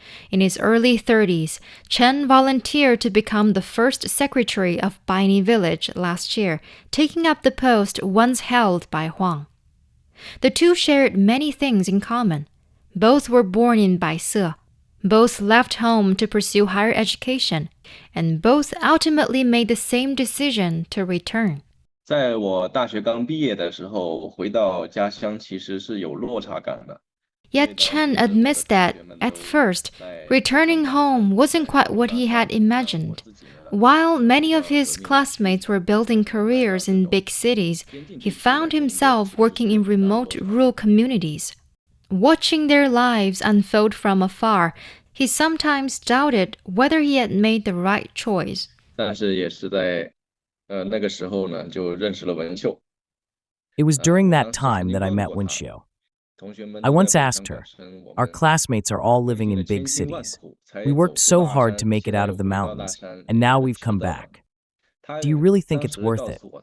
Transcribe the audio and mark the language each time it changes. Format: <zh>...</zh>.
<en>In his early 30s, Chen volunteered to become the first secretary of Baini Village last year, taking up the post once held by Huang. The two shared many things in common. Both were born in Baise. Both left home to pursue higher education, and both ultimately made the same decision to return.</en> <zh>在我大学刚毕业的时候，回到家乡其实是有落差感的。</zh> <en>Yet Chen admits that, at first, returning home wasn't quite what he had imagined. While many of his classmates were building careers in big cities, he found himself working in remote rural communities. Watching their lives unfold from afar, he sometimes doubted whether he had made the right choice.</en> <zh>但是也是在那个时候呢，就认识了文秀。</zh> <en>It was during that time that I met Wenxiu. I once asked her, our classmates are all living in big cities. We worked so hard to make it out of the mountains, and now we've come back. Do you really think it's worth it?</en>